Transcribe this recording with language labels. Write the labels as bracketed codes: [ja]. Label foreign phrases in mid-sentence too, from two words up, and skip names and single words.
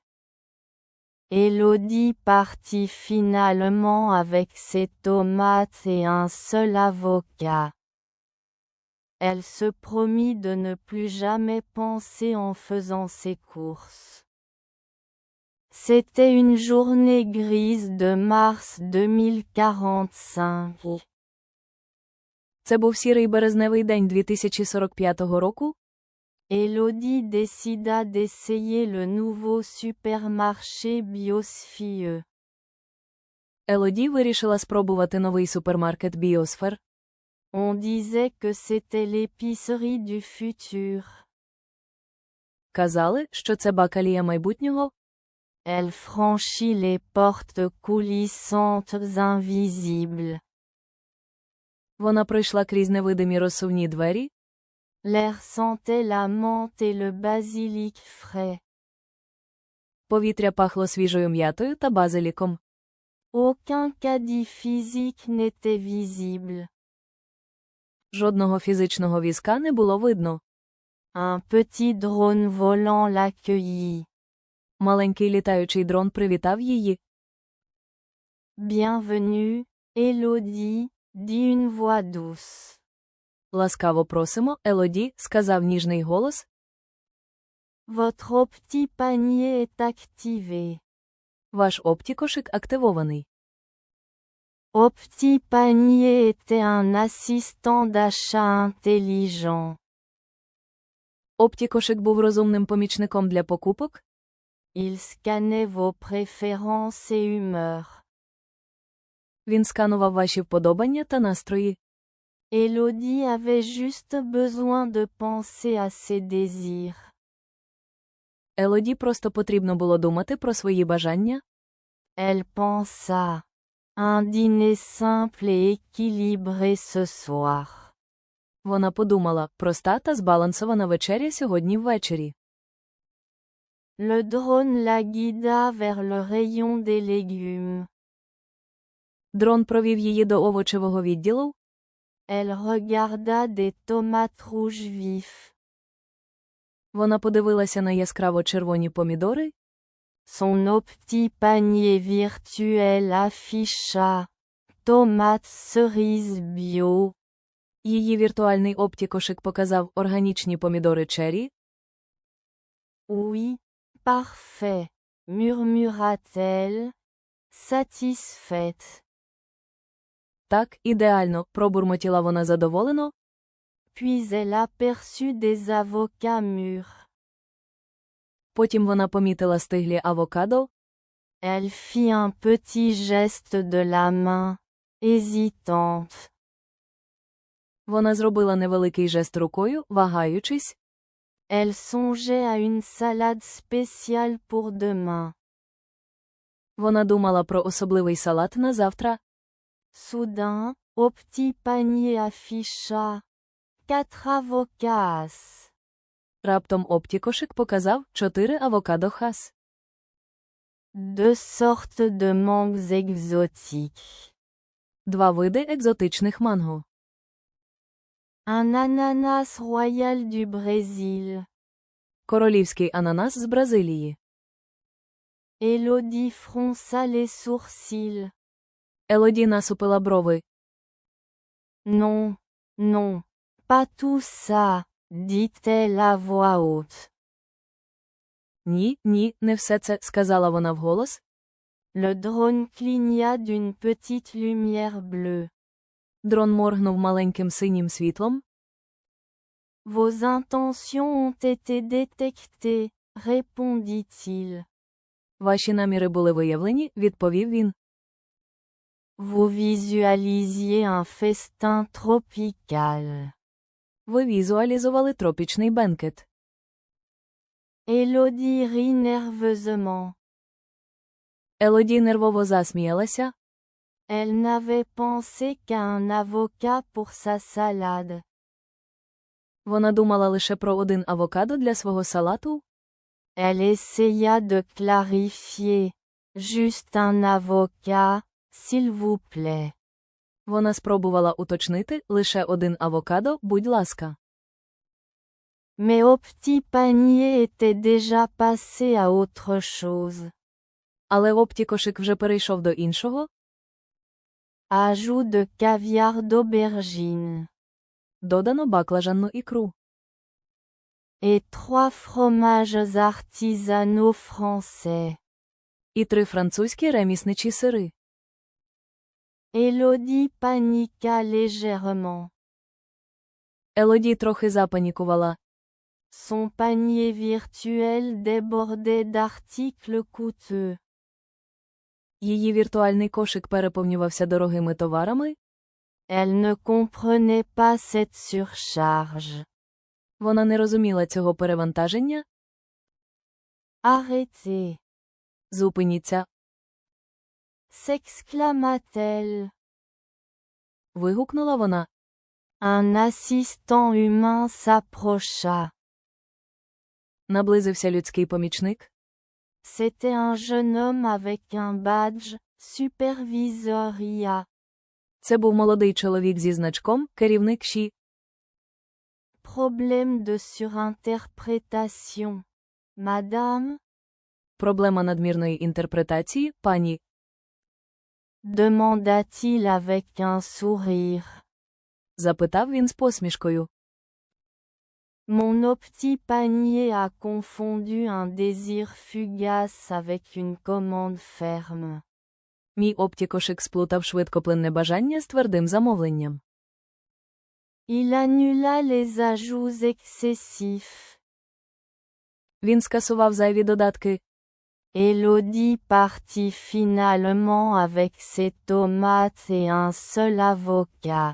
[fr] Élodie partit finalement avec ses tomates et un seul avocat. Elle se promit de ne plus jamais penser en faisant ses courses. C'était une journée grise de mars 2045. [uk] Це був сірий березневий день 2045 року. [fr] Élodie décida d'essayer le nouveau supermarché Biosphie. [uk] Елоді вирішила спробувати новий супермаркет Біосфер. [fr] On disait que c'était l'épicerie du futur. [uk] Казали, що це бакалія майбутнього. [fr] Elle franchit les portes coulissantes invisibles. [uk] Вона пройшла крізь невидимі розсувні двері. [fr] L'air sentait la menthe et le basilic frais. [uk] Повітря пахло свіжою м'ятою та базиліком. [fr] Aucun caddie physique n'était visible. [uk] Жодного фізичного візка не було видно. [fr] Un petit drone volant l'accueillit. [uk] Маленький літаючий дрон привітав її. [fr] Bienvenue, Élodie, dit une voix douce. [uk] Ласкаво просимо, Елоді, сказав ніжний голос. [fr] Votre petit panier est activé. [uk] Ваш оптікошик активований. [fr] Petit panier était un assistant d'achat intelligent. [uk] Оптікошик був розумним помічником для покупок. [fr] Il scannait vos préférences et humeurs. [uk] Він сканував ваші вподобання та настрої. [fr] Élodie avait juste besoin de penser à ses désirs. [uk] Елоді просто потрібно було думати про свої бажання. [fr] Elle pensa. Un dîner simple et équilibré ce soir. [uk] Вона подумала, проста та збалансована вечеря сьогодні ввечері. [fr] Le drone la guida vers le rayon des légumes. [uk] Дрон провів її до овочевого відділу. [fr] Elle regarda des tomates rouges vifs. [uk] Вона подивилася на яскраво червоні помідори. [fr] Son petit panier virtuel afficha tomates cerises bio. [uk] Її віртуальний оптікошик показав органічні помідори черрі. [fr] Oui, parfait, murmura-t-elle, satisfaite. [uk] Так, ідеально, пробурмотіла вона задоволено. [fr] Puis elle aperçut des avocats mûrs. [uk] Потім вона помітила стиглі авокадо. [fr] Elle fit un petit geste de la main, hésitante. [uk] Вона зробила невеликий жест рукою, вагаючись. [fr] Elle songeait à une salade spéciale pour demain. [uk] Вона думала про особливий салат на завтра. [fr] Soudain, au petit panier afficha 4 avocats. [uk] Раптом оптікошик показав 4 авокадо хас. [fr] Deux sortes de mangues exotiques. [uk] 2 види екзотичних манго. [fr] Un ananas royal du Brésil. [uk] Королівський ананас з Бразилії. [fr] Élodie fronça les sourcils. [uk] Елоді насупила брови. [fr] Non, non, pas tout ça, dit-elle à voix haute. [uk] Ні, ні, не все це, сказала вона вголос. [fr] Le drone cligna d'une petite lumière bleue. [uk] Дрон моргнув маленьким синім світлом. [fr] Vos intentions ont été détectées, répondit-il. [uk] Ваші наміри були виявлені, відповів він. [fr] Vous visualisiez un festin tropical. [uk] Ви візуалізували тропічний бенкет. [fr] Élodie rit nerveusement. [uk] Елоді нервово засміялася. [fr] Elle n'avait pensé qu'à un avocat pour sa salade. [uk] Вона думала лише про 1 авокадо для свого салату. [fr] Elle essaya de clarifier. Juste un avocat, s'il vous plaît. [uk] Вона спробувала уточнити, лише 1 авокадо, будь ласка. [fr] Mais au petit panier était déjà passé à autre chose. [uk] Але оптікошик вже перейшов до іншого. [fr] Ajout de caviar d'aubergine. [uk] Додано баклажанну ікру. [fr] Et 3 fromages artisanaux français. [uk] І 3 французькі ремісничі сири. [fr] Élodie paniqua légèrement. [uk] Елоді трохи запанікувала. [fr] Son panier virtuel débordait d'articles coûteux. [uk] Її віртуальний кошик переповнювався дорогими товарами. [fr] Elle ne comprenait pas cette surcharge. [uk] Вона не розуміла цього перевантаження. [fr] Arrêtez, [uk] Зупиніться. [fr] s'exclama-t-elle. [uk] Вигукнула вона. [fr] Un assistant humain s'approcha. [uk] Наблизився людський помічник. [fr] C'était un jeune homme avec un badge, superviseur IA. [uk] Це був молодий чоловік зі значком, керівник ШІ. [fr] Problème de surinterprétation. Madame? [uk] Проблема надмірної інтерпретації, пані. [fr] Demanda-t-il avec un sourire. [uk] Запитав він з посмішкою. [fr] Mon petit panier a confondu un désir fugace avec une commande ferme. [uk] Мій оптікошик сплутав швидкоплинне бажання з твердим замовленням. [fr] Il annula les ajouts excessifs. [uk] Він скасував зайві додатки. [fr] Élodie partit finalement avec ses tomates et un seul avocat.